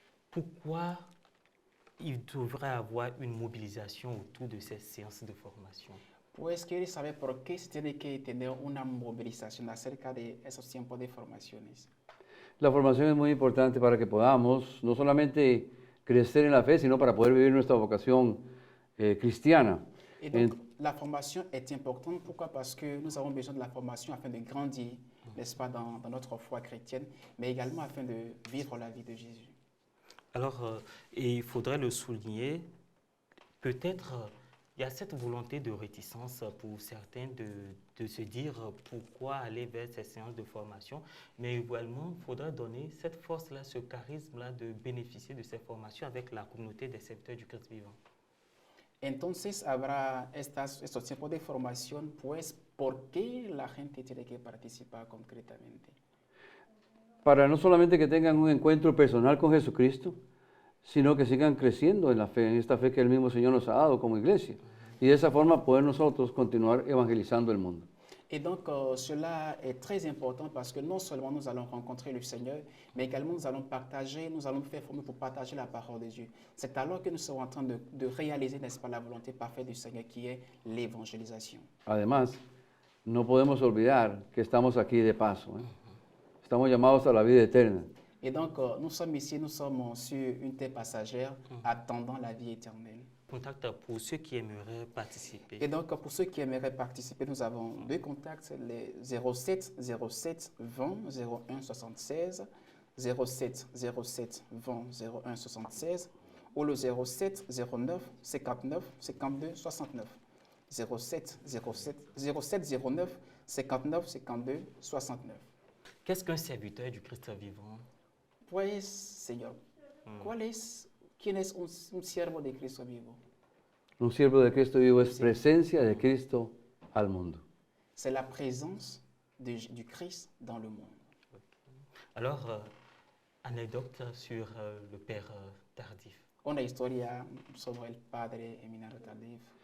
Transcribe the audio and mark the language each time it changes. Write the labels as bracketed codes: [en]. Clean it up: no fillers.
[fr] Pourquoi il devrait avoir une mobilisation autour de ces séances de formation? [es] Pues quiere saber por qué se tiene que tener una movilización acerca de esos tiempos de formaciones. La formación es muy importante para que podamos no solamente crecer en la fe, sino para poder vivir nuestra vocación cristiana. [fr] Et donc, la formation est importante. Pourquoi? Parce que nous avons besoin de la formation afin de grandir, n'est-ce pas, dans notre foi chrétienne, mais également afin de vivre la vie de Jésus. Alors, il faudrait le souligner, peut-être il y a cette volonté de réticence pour certains de se dire pourquoi aller vers ces séances de formation, mais également il faudrait donner cette force-là, ce charisme-là de bénéficier de ces formations avec la communauté des serviteurs du Christ vivant. [es] Entonces habrá estos tiempos de formación, pues, ¿por qué la gente tiene que participar concretamente? Para no solamente que tengan un encuentro personal con Jesucristo, sino que sigan creciendo en la fe, en esta fe que el mismo Señor nos ha dado como iglesia. Y de esa forma poder nosotros continuar evangelizando el mundo. [fr] Et donc, cela est très important parce que non seulement nous allons rencontrer le Seigneur, mais également nous allons nous faire former pour partager la parole de Dieu. C'est alors que nous serons en train de réaliser, n'est-ce pas, la volonté parfaite du Seigneur qui est l'évangélisation. [es] Además, no podemos olvidar que estamos aquí de paso. Estamos llamados a la vida eterna. [fr] Et donc, nous sommes ici, nous sommes sur une terre passagère, attendant la vie éternelle. Contact pour ceux qui aimeraient participer. Et donc, pour ceux qui aimeraient participer, nous avons 2 contacts, les 07 07 20 01 76, 07 07 20 01 76, ou le 07 09 59 52 69. 07 09 59 52 69. Qu'est-ce qu'un serviteur du Christ vivant? [es] Pues, Señor, ¿quién es un siervo de Cristo vivo? Un siervo de Cristo vivo es presencia de Cristo al mundo. [fr] C'est la présence du Christ dans le monde. Alors, anecdote sur le père Tardif. [es] Una historia sobre el padre Eminado Tardif.